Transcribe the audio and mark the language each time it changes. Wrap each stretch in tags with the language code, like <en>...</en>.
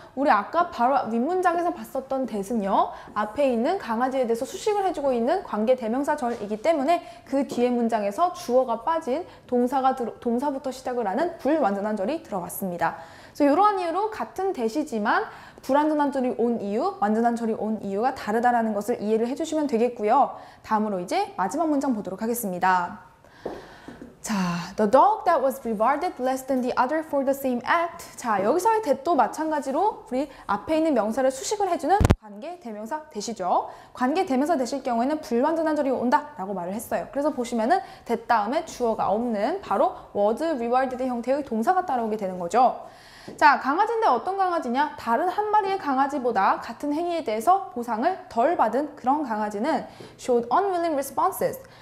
<ko>우리 아까 바로 윗문장에서 봤었던 that은요. 앞에 있는 강아지에 대해서 수식을 해주고 있는 관계대명사절이기 때문에 그 뒤에 문장에서 주어가 빠진 동사부터 시작을 하는 불완전한 절이 들어왔습니다. 그래서 이러한 이유로 같은 that이지만 불완전한 절이 온 이유, 완전한 절이 온 이유가 다르다라는 것을 이해를 해주시면 되겠고요. 다음으로 이제 마지막 문장 보도록 하겠습니다. 자,</ko> <en>the dog that was rewarded less than the other for the same act.</en> <ko>자, 여기서의 that도 마찬가지로 우리 앞에 있는 명사를 수식을 해주는 관계대명사 that이죠. 관계대명사 that일 경우에는 불완전한 절이 온다라고 말을 했어요. 그래서 보시면은 that 다음에 주어가 없는 바로</ko> <en>was rewarded</en> <ko>형태의 동사가 따라오게 되는 거죠. 자, 강아지인데 어떤 강아지냐? 다른 한 마리의 강아지보다 같은 행위에 대해서 보상을 덜 받은 그런 강아지는</ko> <en>showed unwilling responses.</en>